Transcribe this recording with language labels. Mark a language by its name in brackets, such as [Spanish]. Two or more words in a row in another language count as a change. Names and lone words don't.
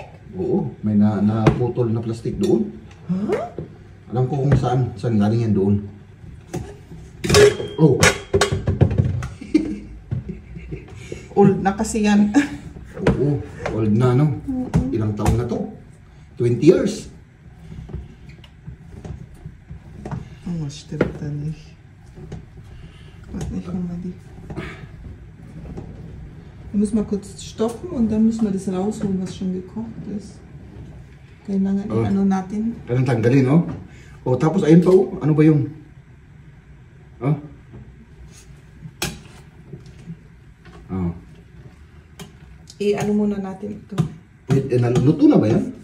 [Filipino] Oo, may naputol na plastic doon. Huh? Alam ko kung saan galing yan doon. Oh, Old na kasi yan. oo, old na no. Ilang taon na to? 20 years. [German] Oh, was stimmt da nicht? Warte, ich hol mal die. Wir müssen mal kurz stoppen und dann müssen wir das rausholen, was schon gekocht ist. [Filipino] Kailangan Oh. ano natin. Kailan tanggalin, no? O, tapos ayun pa, oh. Ano ba yung? Oh? Oh. I-ano muna natin ito. Wait, naluluto na ba yan?